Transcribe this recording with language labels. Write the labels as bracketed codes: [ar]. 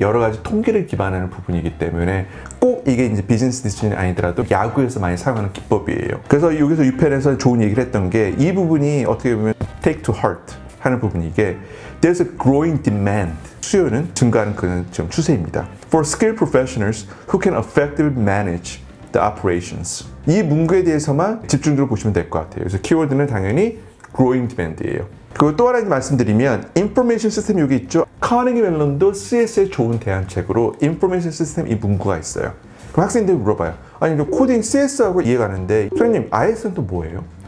[ko] 여러 가지 통계를 기반하는 부분이기 때문에 꼭 이게 이제 비즈니스 디시전이 아니더라도 야구에서 많이 사용하는 기법이에요. 그래서 여기서 유펜에서 좋은 얘기를 했던 게, 이 부분이 어떻게 보면 [en] take to heart [ko] 하는 부분이, 이게 [en] There's a growing demand. [ko] 수요는 증가하는 그런 지금 추세입니다. [en] For skilled professionals who can effectively manage the operations. [ko] 이 문구에 대해서만 집중적으로 보시면 될 것 같아요. 그래서 키워드는 당연히 [en] growing demand [ko] 이에요. 그리고 또 하나 말씀드리면 information system 여기 있죠. 카네기 멜론도 CS에 좋은 대안책으로 information system 이 문구가 있어요. 그럼 학생들이 물어봐요. 아니 코딩 CS하고 이해가는데 선생님 IS는 또 뭐예요?